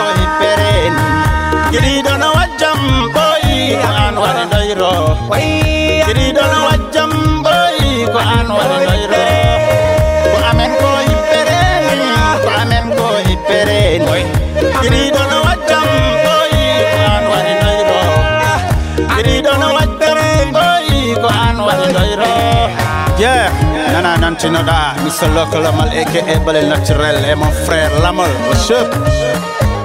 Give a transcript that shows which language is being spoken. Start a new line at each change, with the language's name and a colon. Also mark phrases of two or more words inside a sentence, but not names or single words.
Fula: hippereni Giri dono wajjam boy Ko an wari doyro Giri dono wajjam boy Ko an wari doyro Ko amen ko hippereni Ko amen ko hippereni Giri dono wajjam boy Ko an wari doyro Giri dono wajjam boy Ko an wari doyro Yeah, nana nantino da Mr.
French: Lokolomal aka Balel Naturel et mon frère Lamool.
English: What's up?